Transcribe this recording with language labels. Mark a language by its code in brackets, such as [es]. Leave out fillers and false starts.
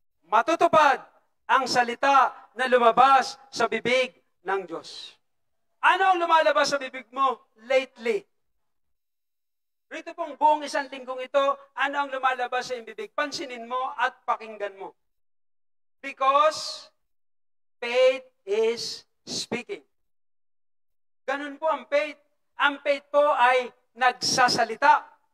[tl] Matutupad ang salita na lumabas sa bibig ng Diyos. Ano ang lumalabas sa bibig mo lately? Rito pong buong isang linggong ito, ano ang lumalabas sa iyong bibig? Pansinin mo at pakinggan mo. [en] Because faith is speaking. [tl] Ganun po ang faith. Ang faith po ay nagsasalita.